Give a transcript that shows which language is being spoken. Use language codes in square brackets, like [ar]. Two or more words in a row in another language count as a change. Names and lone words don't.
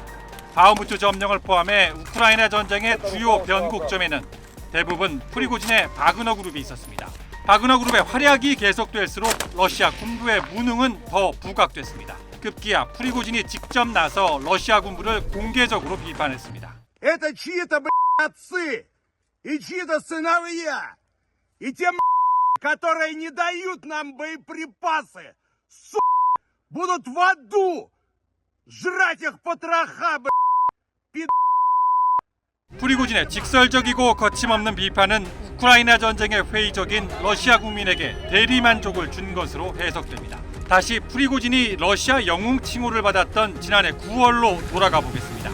[ko] 바흐무트 점령을 포함해 우크라이나 전쟁의 주요 변곡점에는 대부분 프리고진의 바그너 그룹이 있었습니다. 바그너 그룹의 활약이 계속될수록 러시아 군부의 무능은 더 부각됐습니다. 급기야 프리고진이 직접 나서 러시아 군부를 공개적으로 비판했습니다. [ru] Это чьи-то, отцы и чьи-то сыновья. И те, которые не дают нам боеприпасы, будут в аду жрать их потроха, [ko] 프리고진의 직설적이고 거침없는 비판은 우크라이나 전쟁의 회의적인 러시아 국민에게 대리만족을 준 것으로 해석됩니다. 다시 프리고진이 러시아 영웅 칭호를 받았던 지난해 9월로 돌아가 보겠습니다.